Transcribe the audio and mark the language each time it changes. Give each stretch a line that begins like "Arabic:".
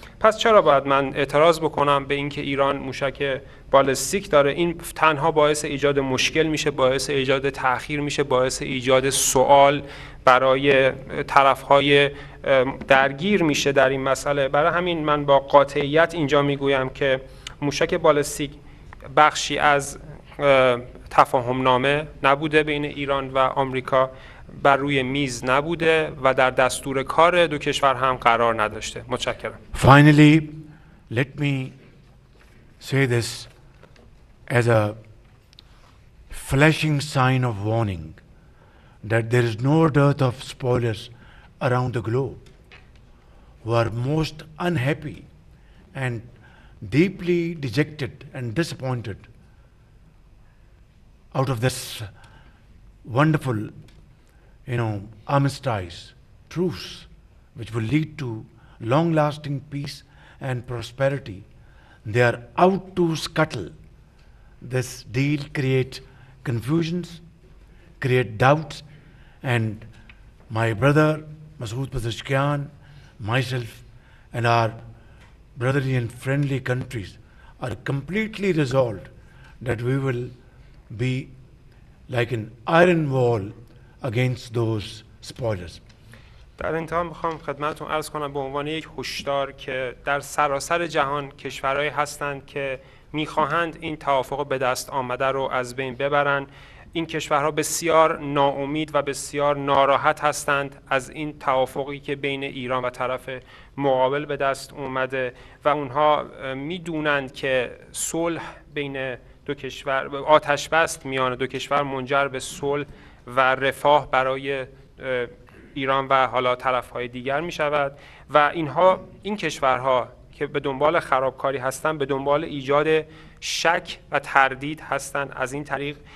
Persian: پس چرا باید من اعتراض بکنم به اینکه ایران موشک بالستیک داره؟ این تنها باعث ایجاد مشکل میشه، باعث ایجاد تأخیر میشه، باعث ایجاد سوال برای طرف‌های درگیر میشه در این مسئله. برای همین من با قاطعیت اینجا میگویم که موشک بالستیک بخشی از تفاهم نامه نبوده بین ایران و آمریکا، بر روی میز نبوده و در دستور کار دو کشور هم قرار نداشته. متشکرم.
English: Finally, let me say this as a flashing sign of warning that there is no dearth of spoilers around the globe who are most unhappy and deeply dejected and disappointed out of this wonderful, armistice, truce, which will lead to long-lasting peace and prosperity. They are out to scuttle this deal, create confusions, create doubts, and my brother Masood Pezeshkian, myself, and our brotherly and friendly countries are completely resolved that we will be like an iron wall against those spoilers.
Persian: در انتها میخوام خدمتتون عرض کنم به عنوان یک هشدار که در سراسر جهان کشورهایی هستند که میخواهند این توافق به دست آمده رو از بین ببرن. این کشورها بسیار ناامید و بسیار ناراحت هستند از این توافقی که بین ایران و طرف مقابل به دست اومده و اونها میدونند که صلح بین دو کشور، آتش بست میان دو کشور منجر به صلح و رفاه برای ایران و حالا طرف‌های دیگر می شود و این کشورها که به دنبال خرابکاری هستند به دنبال ایجاد شک و تردید هستند از این طریق.